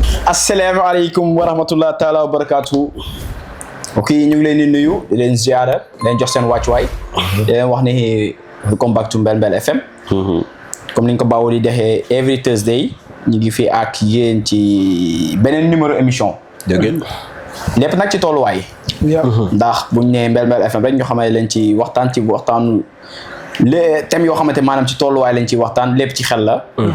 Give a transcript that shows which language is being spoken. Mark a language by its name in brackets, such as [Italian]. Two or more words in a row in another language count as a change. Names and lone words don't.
[Wolof] asalaamaaleykum wa rahmatullah taala wa barakaatu. ok ñu ngi leen di nuyu di leen ziara leen jox seen wàccuwaay di leen wax ni [English] welcome back to Mbel Mbel FM. [Wolof] comme ni ñu ko baaxoo di defee [English] every Thursday [Wolof] ñu ngi fi ak yéen ci beneen [French] numéro émission. [Wolof] dëgg lépp nag ci tolluwaay. ndax buñ nee Mbel Mbel FM rek ñu xamante leen ci waxtaan [French] les thèmes [Wolof] yoo xamante maanaam ci tolluwaay lañ ci waxtaan lépp ci xel la.